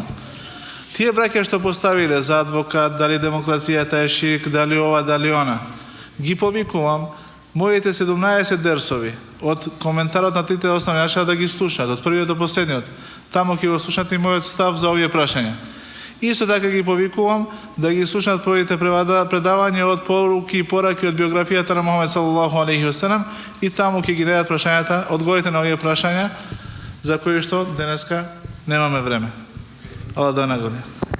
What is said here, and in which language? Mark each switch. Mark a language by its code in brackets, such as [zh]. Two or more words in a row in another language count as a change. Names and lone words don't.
[mk] Тие браќа што поставиле за адвокат, дали демокрацијата е ширк, дали ова, дали она, ги повикувам моите 17 дерсови од коментарот на трите основни начина да ги слушаат, од првиот до последниот. Таму ќе го слушате и мојот став за овие прашања. Исто така ги повикувам да ги слушнат првите предавања од поруки и пораки од биографијата на Мухамед [ar] صلى الله عليه وسلم [mk] и таму ќе ги најдат прашањата, одговорите на овие прашања за кои што денеска немаме време. Аллах да награди.